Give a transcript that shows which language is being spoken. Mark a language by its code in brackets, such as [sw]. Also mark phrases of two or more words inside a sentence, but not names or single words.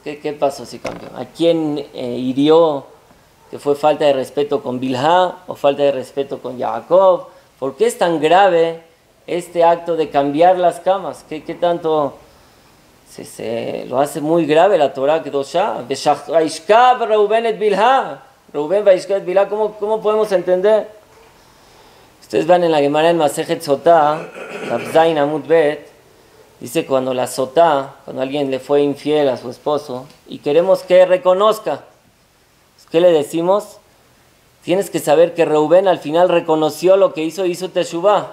[es] ¿Qué pasó si cambió? ¿A quién hirió? ¿Que fue falta de respeto con Bilha o falta de respeto con Jacob? ¿Por qué es tan grave este acto de cambiar las camas? ¿Qué tanto se lo hace muy grave la [he] תורה קדושה? וישכב ראובן את בלהה. ראובן וישכב את בלהה, [es] ¿cómo podemos entender? Ustedes van en la Gemara en Masejet Sotá, [he] דף ז עמוד ב, [es] dice cuando la Sotá, cuando alguien le fue infiel a su esposo y queremos que reconozca, ¿qué le decimos? Tienes que saber que Reubén al final reconoció lo que hizo Teshuvá.